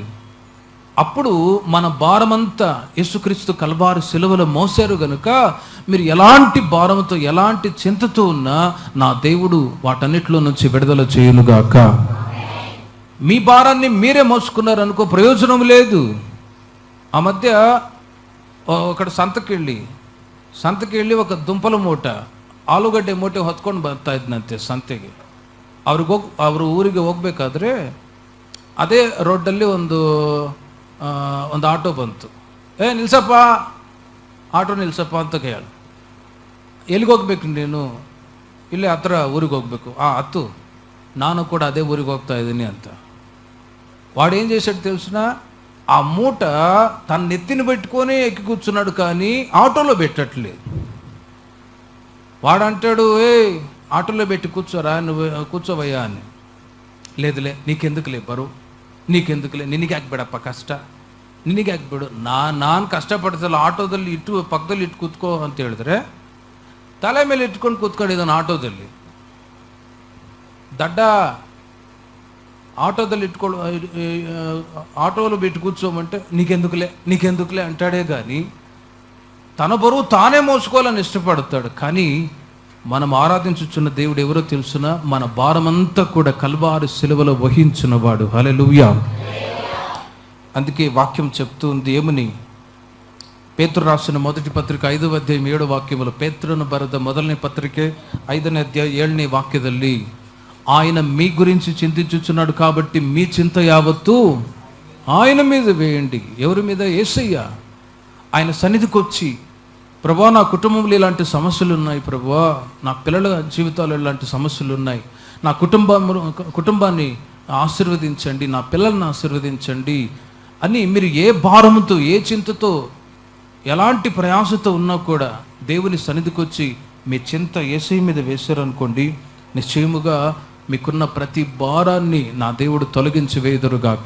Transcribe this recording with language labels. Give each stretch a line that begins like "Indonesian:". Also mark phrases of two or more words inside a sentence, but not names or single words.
Telugu: అప్పుడు మన భారమంతా యేసుక్రీస్తు కల్వారి సిలువలో మోసారు గనుక, మీరు ఎలాంటి భారంతో, ఎలాంటి చింతతో ఉన్నా నా దేవుడు వాటన్నిటిలో నుంచి విడుదల చేయునుగాక. మీ భారాన్ని మీరే మోసుకున్నారనుకో, ప్రయోజనం లేదు. ఆ మధ్య ఒకడు సంతకి వెళ్ళి ఒక దుంపల
Kannada: ಮೂಟ, ಆಲೂಗಡ್ಡೆ ಮೂಟೆ ಹೊತ್ಕೊಂಡು ಬರ್ತಾ ಇದ್ನಂತೆ ಸಂತೆಗೆ. ಅವರು ಊರಿಗೆ ಹೋಗ್ಬೇಕಾದ್ರೆ ಅದೇ ರೋಡಲ್ಲಿ ಒಂದು ಆಟೋ ಬಂತು. ನಿಲ್ಸಪ್ಪ, ಆಟೋ ನಿಲ್ಸಪ್ಪ ಅಂತ ಕೇಳು. ಎಲ್ಲಿಗೆ ಹೋಗ್ಬೇಕು ನೀನು? ಇಲ್ಲೇ ಹತ್ರ ಊರಿಗೆ ಹೋಗ್ಬೇಕು. ಹತ್ತು, ನಾನು ಕೂಡ ಅದೇ ಊರಿಗೆ ಹೋಗ್ತಾ ಇದ್ದೀನಿ ಅಂತ.
Telugu: వాడు ఏం చేశాడు తెలిసిన, ఆ మూట తన నెత్తిని పెట్టుకొని ఎక్కి కూర్చున్నాడు, కానీ ఆటోలో పెట్టట్లేదు. వాడు అంటాడు, ఆటోలో పెట్టి కూర్చోరా, నువ్వు కూర్చోవయ్యా అని. లేదులే, నీకెందుకులే బరువు,
Kannada: ನೀಕೆಂದುಕಲೆ, ನಿನಗೆ ಯಾಕೆ ಬೇಡಪ್ಪ ಕಷ್ಟ, ನಿನಗೆ ಯಾಕೆ ಬೇಡು, ನಾನು ಕಷ್ಟಪಡ್ತಲ್ಲ, ಆಟೋದಲ್ಲಿ ಪಕ್ಕದಲ್ಲಿ ಇಟ್ಟು ಕೂತ್ಕೋ ಅಂತ ಹೇಳಿದ್ರೆ ತಲೆ ಮೇಲೆ ಇಟ್ಕೊಂಡು ಕೂತ್ಕೊಂಡಿದ್ದಾನೆ ಆಟೋದಲ್ಲಿ. ದಡ್ಡ ఆటోದಲ್ಲಿ
Telugu: ఆటోలో పెట్టి కూర్చోమంటే నీకెందుకులే అంటాడే కానీ తన బరువు తానే మోసుకోవాలని ఇష్టపడతాడు. కానీ మనం ఆరాధించుచున్న దేవుడు ఎవరో తెలుసునా? మన భారమంతా కూడా కల్వారి సిలువలో వహించున్నవాడు. హల్లెలూయా. అందుకే వాక్యం చెప్తుంది ఏమని? పేతురు రాసిన మొదటి పత్రిక 5వ అధ్యాయం 7వ వాక్యములో, పేతురును
Kannada: ಬರೆದ ಮೊದಲನೇ ಪತ್ರಿಕೆ 5ನೇ ಅಧ್ಯಾಯ 7ನೇ వాక్ಯದಲ್ಲಿ,
Telugu: ఆయన మీ గురించి చింతించుచున్నాడు కాబట్టి మీ చింత యావత్తు ఆయన మీద వేయండి. ఎవరి మీద? యేసయ్య. ఆయన సన్నిధికి వచ్చి, ప్రభువా నా కుటుంబంలో ఇలాంటి సమస్యలు ఉన్నాయి, ప్రభువా నా పిల్లల జీవితాలు ఇలాంటి సమస్యలు ఉన్నాయి, నా కుటుంబాన్ని ఆశీర్వదించండి, నా పిల్లల్ని ఆశీర్వదించండి అని మీరు ఏ భారముతో, ఏ చింతతో, ఎలాంటి ప్రయాసతో ఉన్నా కూడా దేవుని సన్నిధికి వచ్చి మీ చింత యేసయ్య మీద వేశారనుకోండి, నిశ్చయముగా మీకున్న ప్రతి భారాన్ని నా దేవుడు తొలగించి వేయుదురుగాక.